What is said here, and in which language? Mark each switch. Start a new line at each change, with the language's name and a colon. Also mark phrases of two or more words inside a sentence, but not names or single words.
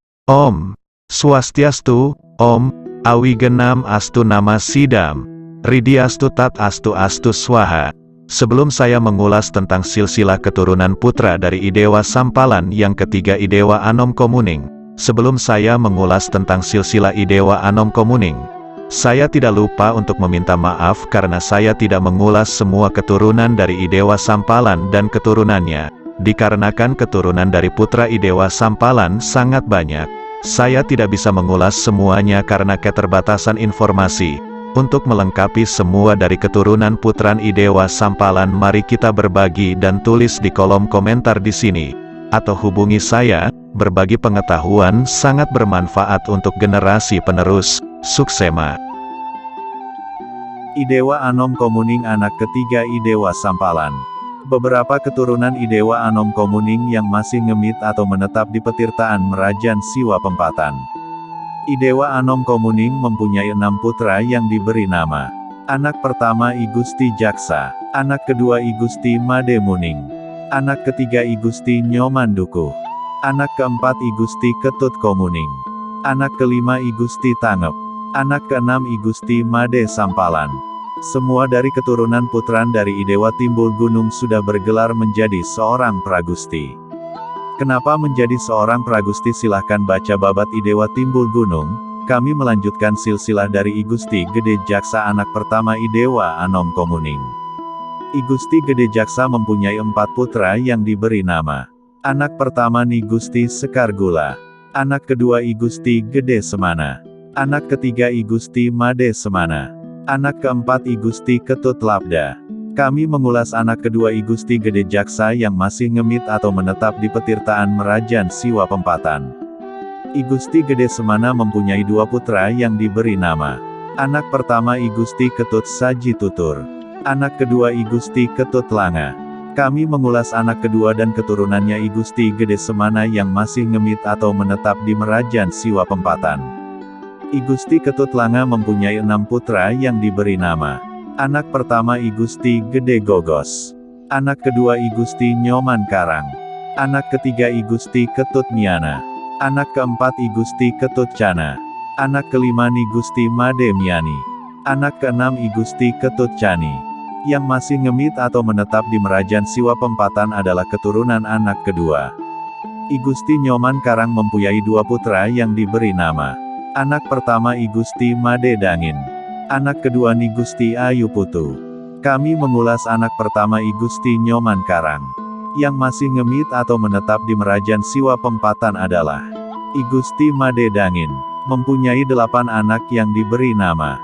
Sanskrit: Om Swastiastu, Om Awigenam Astu Nama Sidam, Ridiastu Tat Astu Astu Swaha.
Indonesian: Sebelum saya mengulas tentang silsilah keturunan putra dari Idewa Sampalan yang ketiga Idewa Anom Komuning, sebelum saya mengulas tentang silsilah Idewa Anom Komuning, saya tidak lupa untuk meminta maaf karena saya tidak mengulas semua keturunan dari Idewa Sampalan dan keturunannya. Dikarenakan keturunan dari putra Idewa Sampalan sangat banyak, saya tidak bisa mengulas semuanya karena keterbatasan informasi. Untuk melengkapi semua dari keturunan putran Idewa Sampalan, mari kita berbagi dan tulis di kolom komentar di sini, atau hubungi saya. Berbagi pengetahuan sangat bermanfaat untuk generasi penerus. Suksema. Idewa Anom Komuning anak ketiga Idewa Sampalan. Beberapa keturunan Idewa Anom Komuning yang masih ngemit atau menetap di petirtaan Merajan Siwa Pempatan. Idewa Anom Komuning mempunyai 6 putra yang diberi nama. Anak pertama I Gusti Jaksa, anak kedua I Gusti Made Muning, anak ketiga I Gusti Nyoman Dukuh, anak keempat I Gusti Ketut Komuning, anak kelima I Gusti Tangep, anak keenam I Gusti Made Sampalan. Semua dari keturunan putran dari Idewa Timbul Gunung sudah bergelar menjadi seorang Pragusti. Kenapa menjadi seorang Pragusti? Silahkan baca babat Idewa Timbul Gunung. Kami melanjutkan silsilah dari I Gusti Gede Jaksa anak pertama Idewa Anom Komuning. I Gusti Gede Jaksa mempunyai 4 putra yang diberi nama. Anak pertama Ni Gusti Sekar Gula, anak kedua I Gusti Gede Semana, anak ketiga I Gusti Made Semana, anak keempat I Gusti Ketut Labda. Kami mengulas anak kedua I Gusti Gede Jaksa yang masih ngemit atau menetap di petirtaan Merajan Siwa Pempatan. I Gusti Gede Semana mempunyai 2 putra yang diberi nama. Anak pertama I Gusti Ketut Saji Tutur, anak kedua I Gusti Ketut Langa. Kami mengulas anak kedua dan keturunannya I Gusti Gede Semana yang masih ngemit atau menetap di Merajan Siwa Pempatan. I Gusti Ketut Langa mempunyai 6 putra yang diberi nama. Anak pertama I Gusti Gede Gogos, anak kedua I Gusti Nyoman Karang, anak ketiga I Gusti Ketut Miana, anak keempat I Gusti Ketut Cana, anak kelima Ni Gusti Made Miani, anak keenam I Gusti Ketut Cani. Yang masih ngemit atau menetap di Merajan Siwa Pempatan adalah keturunan anak kedua. I Gusti Nyoman Karang mempunyai 2 putra yang diberi nama. Anak pertama I Gusti Made Dangin, anak kedua Ni Gusti Ayu Putu. Kami mengulas anak pertama I Gusti Nyoman Karang. Yang masih ngemit atau menetap di Merajan Siwa Pempatan adalah I Gusti Made Dangin, mempunyai 8 anak yang diberi nama.